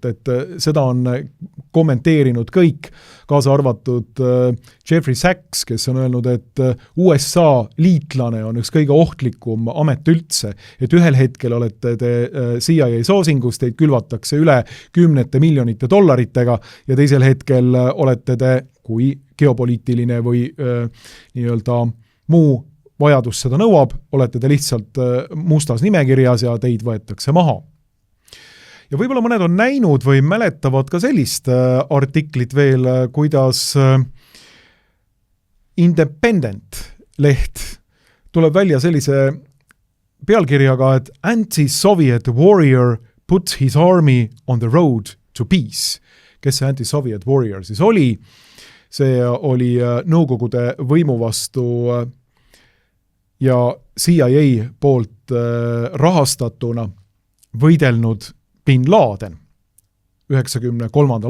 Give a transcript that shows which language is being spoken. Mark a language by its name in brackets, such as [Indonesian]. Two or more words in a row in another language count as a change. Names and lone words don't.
[Estonian] et seda on kommenteerinud kõik, kaasa arvatud Jeffrey Sachs, kes on öelnud, et USA liitlane on üks kõige ohtlikum amet üldse, et ühel hetkel olete te CIA soosingus, teid külvatakse üle $10 miljonite ja teisel hetkel olete te, kui geopoliitiline või nii-öelda muu vajadus seda nõuab, olete te lihtsalt mustas nimekirjas ja teid võetakse maha. Ja võib-olla mõned on näinud või mäletavad ka sellist artiklit veel, kuidas Independent leht tuleb välja sellise pealkirjaga, et [English] Anti-Soviet warrior puts his army on the road to peace. [Estonian] Kes see [English] Anti-Soviet warrior [Estonian] siis oli? See oli Nõukogude võimu vastu ja CIA poolt rahastatuna võidelnud Bin Laden 1993.